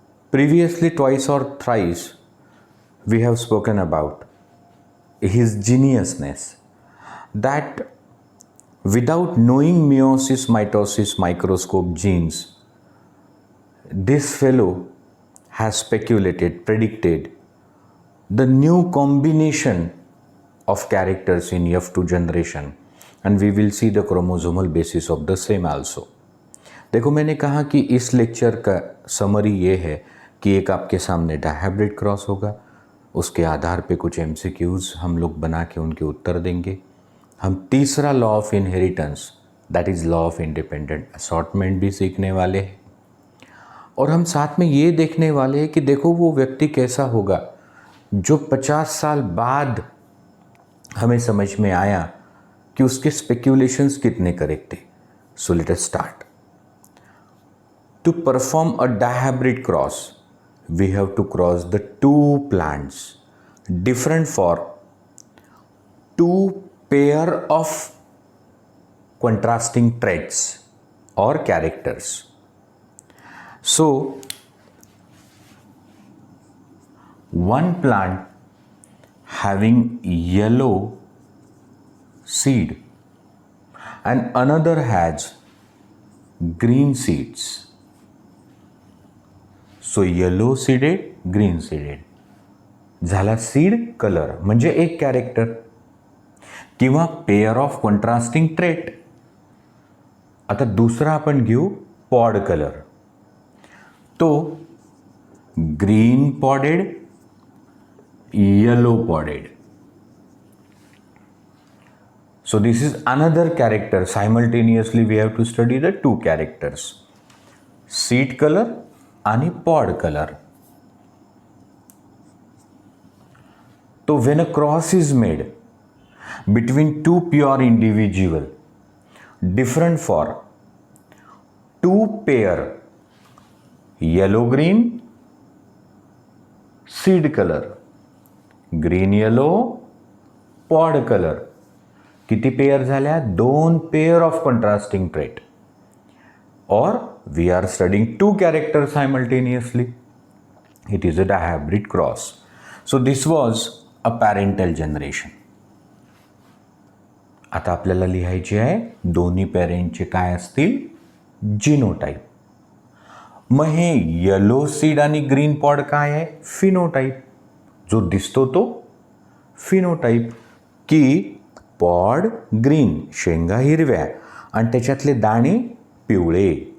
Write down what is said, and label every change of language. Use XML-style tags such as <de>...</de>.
<en>Previously, twice or thrice, we have spoken about his geniusness, that without knowing meiosis, mitosis, microscope genes, this fellow has speculated, predicted the new combination of characters in F2 generation, and we will see the chromosomal basis of the same also.</en> <hi>देखो, मैंने कहा कि इस lecture का summary ये है कि एक आपके सामने डायहाइब्रिड क्रॉस होगा, उसके आधार पे कुछ एमसीक्यूज़ हम लोग बना के उनके उत्तर देंगे. हम तीसरा law of inheritance</hi> <en>that is law of independent assortment</en> <hi>भी सीखने वाले हैं और हम साथ में ये देखने वाले हैं कि देखो वो व्यक्ति कैसा होगा जो 50 साल बाद हमें समझ में आया कि उसके स्पेक्यूलेशंस कितने करेक्ट थे.</hi> <en>So let us start. To perform a dihybrid cross, we have to cross the two plants different for two pair of contrasting traits or characters. So, one plant having yellow seed and another has green seeds.</en> <mr>So yellow seeded, green seeded झाला seed colour म्हणजे एक character किंवा pair of contrasting trait. आता दुसरा आपण घेऊ pod colour, तो green पॉडेड, yellow पॉडेड.</mr> <en>So this is another character. Simultaneously we have to study the two characters, seed colour आणि pod colour. तो when a cross is made between two pure individual different for two pair yellow green, seed colour, green yellow, pod colour,</en> <mr>किती pair झाल्या?</mr> <en>दोन pair of contrasting trait. Or we are studying two characters simultaneously. It is a dihybrid cross. So this was a parental generation.</en> <mr>आता आपल्याला लिहायचे आहे दोन्ही पेरेंटचे काय असतील जिनोटाइप. मग हे येलो सीड आणि ग्रीन पॉड काय आहे? फिनोटाइप. जो दिसतो तो फिनोटाइप की पॉड ग्रीन, शेंगा हिरव्या आणि त्याच्यातले दाणे पिवळे.</mr>